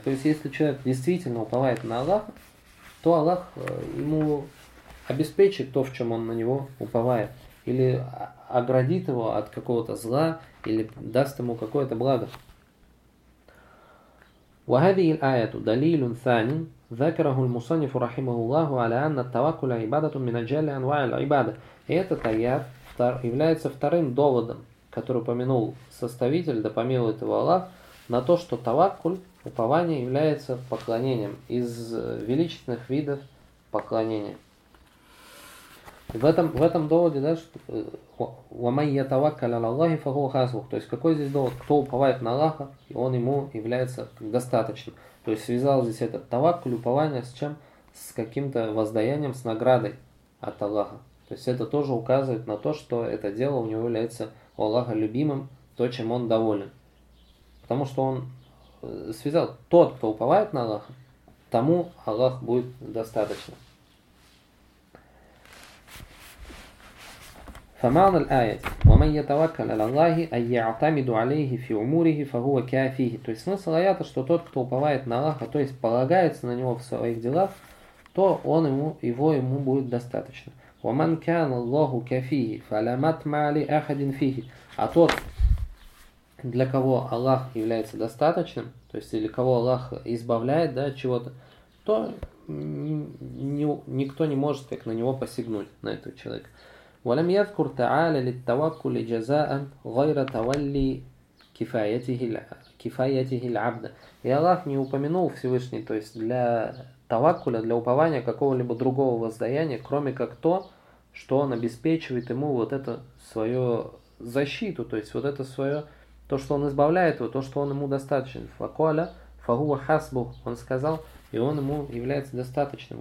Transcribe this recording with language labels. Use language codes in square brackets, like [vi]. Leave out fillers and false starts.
[ru] То есть если человек действительно уповает на Аллаха, то Аллах ему... обеспечит то, в чем он на него уповает, или оградит его от какого-то зла, или даст ему какое-то благо. [ar] وهذه الآية دليل ثاني ذكره المصنف رحمه الله على أن التوكل عبادة من أجل أنواع العبادة. [ru] Этот аят является вторым доводом, который упомянул составитель, да помилует его Аллах, на то, что таваккуль, упование, является поклонением, из величественных видов поклонения. В этом доводе, да, [ar] «Ламай я таваккаль аля Аллахи фа хуа хасбух», [ru] то есть какой здесь довод? Кто уповает на Аллаха, и он ему является достаточным. То есть связал здесь этот таваккуль, упование с чем? С каким-то воздаянием, с наградой от Аллаха. То есть это тоже указывает на то, что это дело у него является у Аллаха любимым, то, чем он доволен. Потому что он связал, тот, кто уповает на Аллаха, тому Аллах будет достаточным. [ar] فمعنى الآية ومن يتوكل على الله أن يعتمد عليه في أموره فهو كافيه. [ru] То есть смысл аята, что тот, кто уповает на Аллаха, то есть полагается на него в своих делах, то он ему, его ему будет достаточно. [ar] ومن كان الله كافيه فلا مطمع لأحد فيه. [ru] А тот, для кого Аллах является достаточным, то есть или кого Аллах избавляет, да, от чего-то, то никто не может как на него посягнуть, на этого человека. [ar] ولم يذكر تعالى للتوكل جزاء غير تولي كفايته العبد. [ru] И Аллах не упомянул Всевышний, то есть для таваккуля, для упования какого-либо другого воздаяния, кроме как то, что он обеспечивает ему вот эту свою защиту, то есть вот это свое, то, что он избавляет его, то, что он ему достаточен. [ar] Факуаля фахуа хасбух, [ru] он сказал, и он ему является достаточным.